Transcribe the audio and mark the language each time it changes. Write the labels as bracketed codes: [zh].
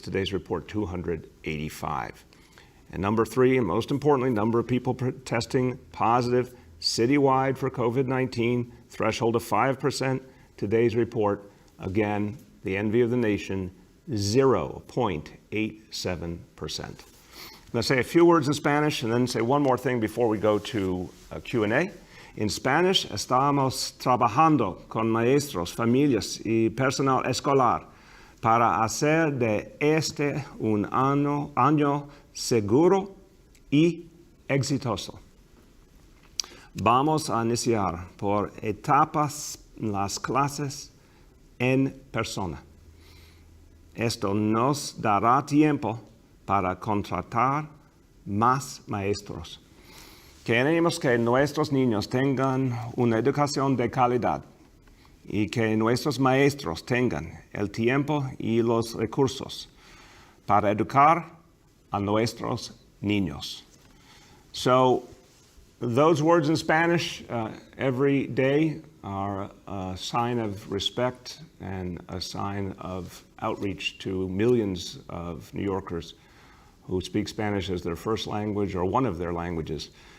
[en] Today's report, 285. And number 3, and most importantly, number of people testing positive citywide for COVID-19, threshold of 5%. Today's report, again, the envy of the nation, 0.87%. I'm going to say a few words in Spanish and then say one more thing before we go to Q&A. [es] En [en] Spanish, [es] estamos trabajando con maestros, familias y personal escolar para hacer de este un año seguro y exitoso. Vamos a iniciar por etapas las clases en persona. Esto nos dará tiempo para contratar más maestros. Queremos que nuestros niños tengan una educación de calidad y que nuestros maestros tengan el tiempo y los recursos para educar a nuestros niños. [en] So those words in Spanish every day are a sign of respect and a sign of outreach to millions of New Yorkers who speak Spanish as their first language or one of their languages.